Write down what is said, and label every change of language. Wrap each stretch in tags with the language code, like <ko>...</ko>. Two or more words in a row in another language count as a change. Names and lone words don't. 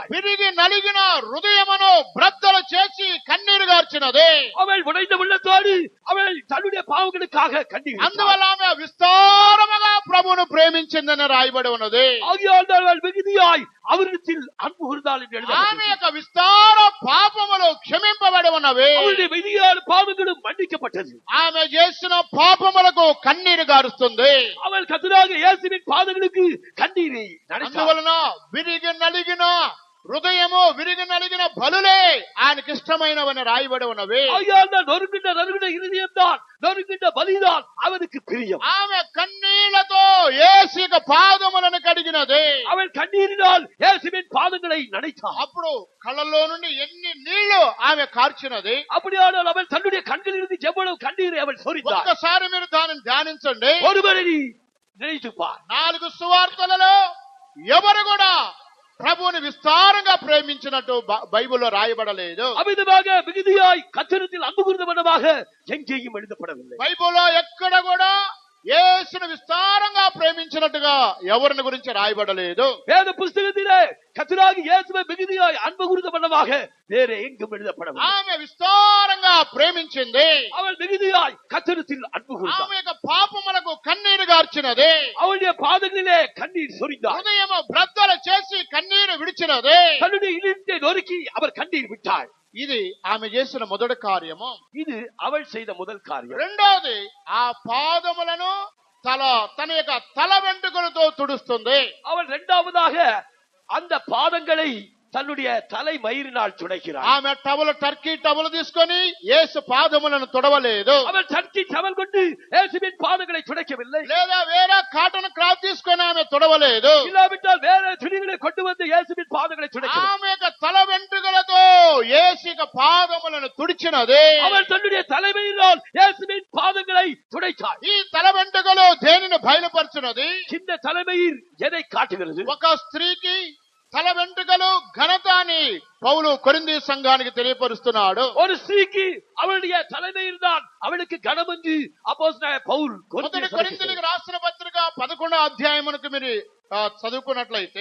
<te>విరిగి నలిగిన హృదయమును బ్రద్దలు చేసి కన్నీరు గార్చినది.</te> <ta>அவள் உடைந்த உள்ளத்தோடு அவள் தன்னுடைய பாவங்களுக்காக கண்ணீர் விட்டாள்.</ta> <te>అందువల్ల ఆమె విస్తారముగా ప్రభువును ప్రేమించిందని రాయబడి ఉన్నది.</te> <ta>ஆகையால் அவள் மிகுதியாய் அவரிடத்தில் அன்பு கூர்ந்தாள் என்று</ta> <te>ఆమె</te> <ta>எழுதப்பட்டிருக்கிறது.</ta> <te>యొక్క విస్తార పాపములు క్షమింపబడి ఉన్నవి.</te> <ta>அவளுடைய மிகுதியான பாவங்களும் மன்னிக்கப்பட்டது.</ta> <te>ఆమె చేసిన పాపములకు కన్నీరు గారుస్తుంది.</te> <ta>அவள் கர்த்தராகிய இயேசுவின் பாதங்களுக்கு கண்ணீரை நனைத்தாள்.</ta> <te>అందువలన విరిగి నలిగిన హృదయము విరిగి నలిగిన బలులే ఆయనకి ఇష్టమైనవని రాయబడి ఉన్నవి.</te> <ta>ஆகையால் நொறுங்கின்ற இருதயம் தான் நொறுங்கின்ற பலிதான் அவனுக்கு பிரியம்.</ta> <te>ఆమె కన్నీళ్లతో యేసు యొక్క పాదములను కడిగినది.</te> <ta>அவள் கண்ணீரினால் இயேசுவின் பாதங்களை நனைத்தாள்.</ta> <te>అప్పుడు కళ్ళల్లో నుండి ఎన్ని నీళ్లు ఆమె కార్చినది.</te> <ta>அப்படியானால் அவள் தன்னுடைய கண்களிலிருந்து எவ்வளவு கண்ணீரை அவள் சொரிந்தாள்.</ta> <te>ఒక్కసారి మీరు దానిని ధ్యానించండి.</te> <ta>ஒருவரை நீ நினைத்து பார்.</ta> <te>4 సువార్తలలో ఎవరు కూడా ప్రభువుని విస్తారంగా ప్రేమించినట్టు బైబిల్లో రాయబడలేదు.</te> <ta>அமிதமாக மிகுதியாய் கர்த்தரிடத்தில் அன்பு கூர்ந்தவனமாக எங்கேயும் எழுதப்படவில்லை.</ta> <te>బైబిల్లో ఎక్కడ కూడా యేసును విస్తారంగా ప్రేమించినట్టుగా ఎవరిని గురించి రాయబడలేదు.</te> <ta>வேத புஸ்தகத்திலே கர்த்தராகிய இயேசுவை மிகுதியாய் அன்பு கூர்ந்தவனமாக வேற எங்கும் எழுதப்படவில்லை.</ta> <te>ఆమె విస్తారంగా ప్రేమించింది.</te> <ta>அவள் மிகுதியாய் கர்த்தரிடத்தில் அன்பு கூர்ந்தாள்.</ta> <te>ఆమె యొక్క పాపములకు కన్నీరు గార్చినది.</te> <ta>அவளுடைய பாதங்களிலே கண்ணீர் சொரிந்தாள்.</ta> <te>హృదయము బ్రద్దలు చేసి కన్నీరు విడిచినది.</te> <ta>தன்னுடைய இதயத்தை நொறுக்கி அவர் கண்ணீர் விட்டாள்.</ta> <te>ఇది ఆమె చేసిన మొదటి కార్యము.</te> <ta>இது அவள் செய்த முதல் காரியம்.</ta> <te>రెండోది ఆ పాదములను తన యొక్క తల వెంట్రుకలతో తుడుస్తుంది.</te> <ta>அவள் இரண்டாவதாக அந்த பாதங்களை தன்னுடைய தலை மயிரினால் துடைக்கிறாள்.</ta> <te>ఆమె</te> <en>turkey towel</en> <te>తీసుకొని యేసు పాదములను తుడవలేదు.</te> <ta>அவள்</ta> <en>turkey towel</en> <ta>கொண்டு இயேசுவின் பாதங்களை துடைக்கவில்லை.</ta> <te>లేదా వేరే</te> <en>cotton cloth</en> <te>తీసుకొని ఆమె తుడవలేదు.</te> <ta>இல்லாவிட்டால் வேற துணிகளை கொண்டு வந்து இயேசுவின் பாதங்களை துடைக்கவில்லை.</ta> <te>ఆమె యొక్క తల వెంట్రుకలతో యేసు యొక్క పాదములను తుడిచినది.</te> <ta>அவள் தன்னுடைய தலைமையினால் இயேசுவின் பாதங்களை துடைத்தாள்.</ta> <te>ఈ తల వెంట్రుకలు దేనిని బయలుపరచున్నది?</te> <ta>இந்த தலைமையில் எதை காட்டுகிறது?</ta> <te>ఒక స్త్రీకి తల వెంట్రుకలు ఘనత అని పౌలు కొరింథీ సంఘానికి తెలియపరుస్తున్నాడు.</te> <ta>ஒரு ஸ்திரீக்கு அவளுடைய தலைமையில் தான் அவளுக்கு கனம் என்று அப்போஸ்தலனாகிய பவுல்</ta> <te>మొదటి కొరింథీయులకు రాసిన పత్రిక 11వ అధ్యాయమునకు మీరు చదువుకున్నట్లయితే</te>